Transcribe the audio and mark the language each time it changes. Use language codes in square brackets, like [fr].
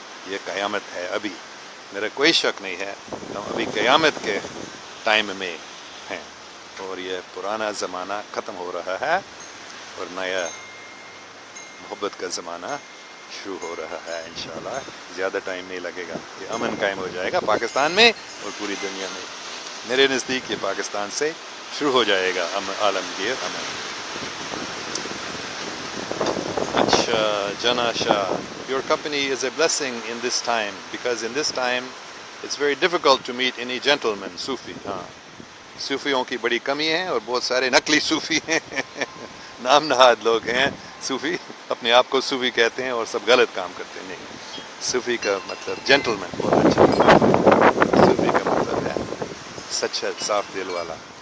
[ur] یہ قیامت ہے ابھی، میرا کوئی شک نہیں ہے ہم ابھی قیامت کے ٹائم میں ہیں، اور یہ پرانا زمانہ ختم ہو رہا ہے اور نیا محبت کا زمانہ شروع ہو رہا ہے انشاءاللہ. زیادہ ٹائم نہیں لگے گا کہ امن قائم ہو جائے گا پاکستان میں اور پوری دنیا میں. میرے نزدیک یہ پاکستان سے شروع ہو جائے گا عالمگیر امن. [en] اچھا Jinnah Shah, your company is a blessing in this time because in this time it's very difficult to meet any gentleman Sufi. [ur] ہاں, صوفیوں کی بڑی کمی ہے اور بہت سارے نقلی صوفی ہیں نام نہاد لوگ ہیں صوفی, اپنے آپ کو صوفی کہتے ہیں اور سب غلط کام کرتے ہیں. نہیں, صوفی کا مطلب جینٹلمین بہت اچھا. صوفی کا مطلب ہے سچا صاف دل والا.